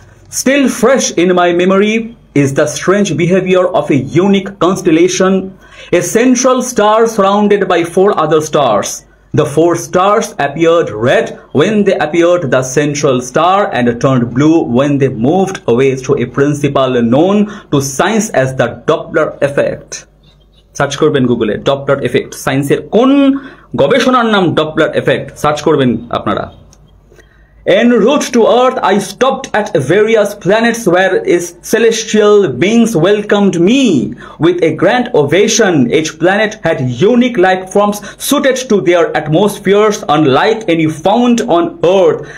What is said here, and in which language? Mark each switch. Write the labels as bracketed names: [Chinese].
[English] Still fresh in my memory is the strange behavior of a unique constellation, a central star surrounded by 4 other stars. The 4 stars appeared red when they appeared the central star and turned blue when they moved away through a principle known to science as the Doppler effect. [Bangla] Search করবেন গুগলে Doppler effect, সায়েন্সের কোন গবেষণার নাম Doppler effect, search করবেন আপনারা। [English] En route to Earth, I stopped at various planets where its celestial beings welcomed me with a grand ovation. Each planet had unique life forms suited to their atmospheres, unlike any found on Earth.